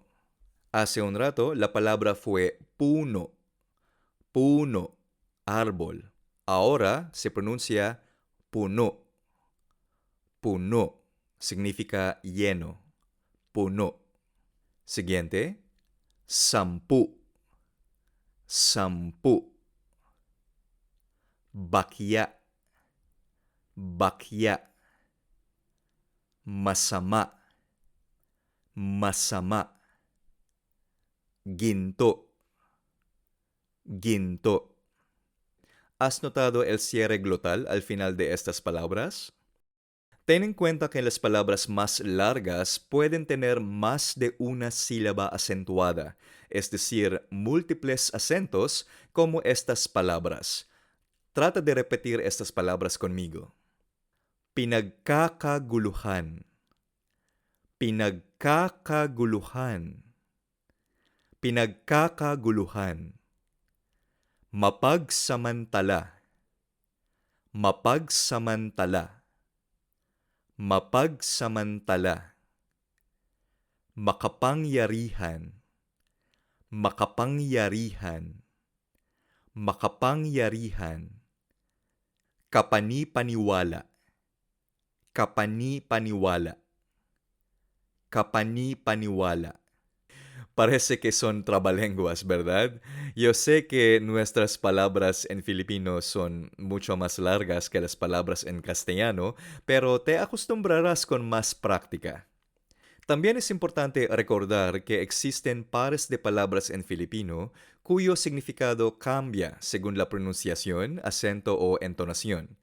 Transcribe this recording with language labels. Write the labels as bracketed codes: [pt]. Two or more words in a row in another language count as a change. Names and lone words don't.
[es] Hace un rato la palabra fue [tl] puno, puno, [es] árbol. Ahora se pronuncia [tl] puno, puno. [es] Significa lleno. Puno. Siguiente. [tl] Sampu, sampu. Bakya, bakya. Masama, masama. Ginto, ginto. [es] ¿Has notado el cierre glotal al final de estas palabras? Ten en cuenta que las palabras más largas pueden tener más de una sílaba acentuada, es decir, múltiples acentos como estas palabras. Trata de repetir estas palabras conmigo. [tl] Pinagkakaguluhan, pinagkakaguluhan, pinagkakaguluhan. Mapagsamantala, mapagsamantala, mapagsamantala. Makapangyarihan, makapangyarihan, makapangyarihan. Kapani-paniwala, kapani-paniwala, kapani-paniwala. [es] Parece que son trabalenguas, ¿verdad? Yo sé que nuestras palabras en filipino son mucho más largas que las palabras en castellano, pero te acostumbrarás con más práctica. También es importante recordar que existen pares de palabras en filipino cuyo significado cambia según la pronunciación, acento o entonación.